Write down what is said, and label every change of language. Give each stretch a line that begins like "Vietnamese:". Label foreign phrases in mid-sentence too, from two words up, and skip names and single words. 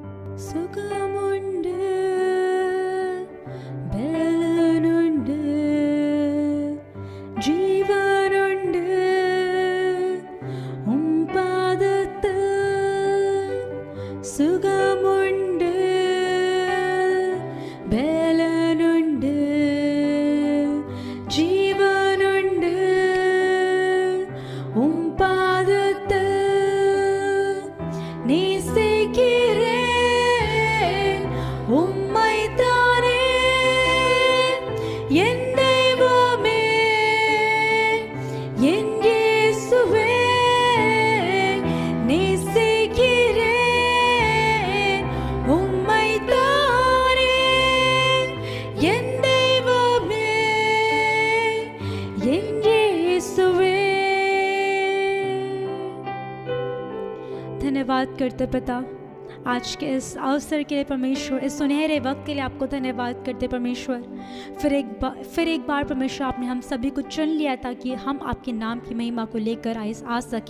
Malayalam: സുഖമുണ്ട്, ബലനുണ്ട്, ജീവനുണ്ട് ഉം പാദത്തിൽ. സുഖമുണ്ട്, ബലനുണ്ട്, ജീവനുണ്ട് ഉം പാദത്തിൽ.
Tamil: நேசிக்கிறேன் உம்மைத்தானே என் தெய்வமே, என் இயேசுவே. நேசிக்கிறேன் உம்மைத்தானே என் தெய்வமே, என் இயேசுவே.
Hindi: धन्यवाद करते पिता आज के इस अवसर के लिए परमेश्वर, इस सुनहरे वक्त के लिए आपको धन्यवाद करते परमेश्वर। फिर एक बार परमेश्वर आपने हम सभी को चुन लिया ताकि हम आपके नाम की महिमा को लेकर आ सकें।